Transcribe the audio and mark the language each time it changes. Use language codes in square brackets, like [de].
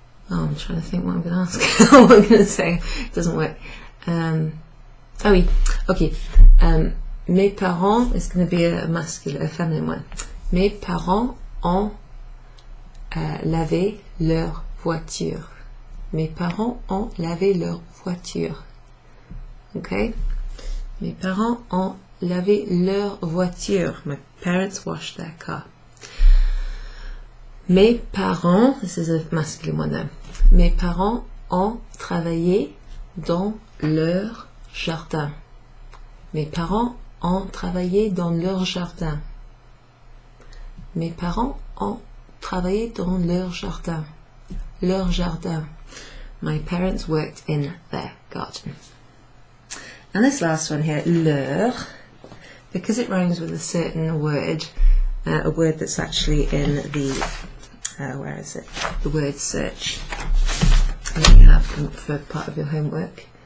[en] Oh, I'm trying to think what I'm going to ask. What I'm going to say. It doesn't work. [fr] Ah oui, [en] okay. Mes parents is going to be a masculine, a feminine one. [fr] Mes parents ont lavé leur voiture. Mes parents ont lavé leur voiture. Okay? Mes parents ont lavé leur voiture. [en] My parents washed their car. Mes parents, this is a masculine one now. [fr] Mes parents ont travaillé dans leur jardin. Mes parents ont travaillé dans leur jardin. Mes parents ont travaillé dans leur jardin. Leur jardin. [en] My parents worked in their garden. And this last one here, leurs, because it rhymes with a certain word, a word that's actually in the, where is it? The word search that you have for part of your homework.